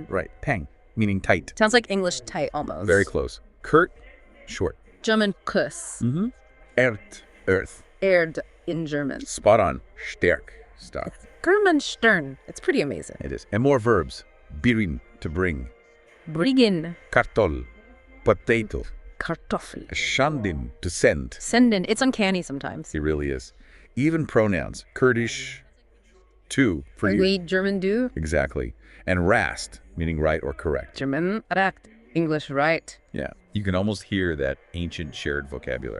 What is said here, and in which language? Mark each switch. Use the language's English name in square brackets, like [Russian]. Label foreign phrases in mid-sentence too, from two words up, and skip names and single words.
[English] right, peng, meaning tight. Sounds like English tight almost. Very close. Kurt, short. German Kuss. Mm-hmm. Ert, earth. Erd in German. Spot on. Stärk, stuff. German Stern. It's pretty amazing. It is. And more verbs. Birin, to bring. Brigin. Kartol, potato. Kartoffel. Shandin, to send. Senden. It's uncanny sometimes. It really is. Even pronouns. Kurdish, to, for you. We German do. Exactly. And rast, meaning right or correct. German recht. English right. Yeah. You can almost hear that ancient shared vocabulary.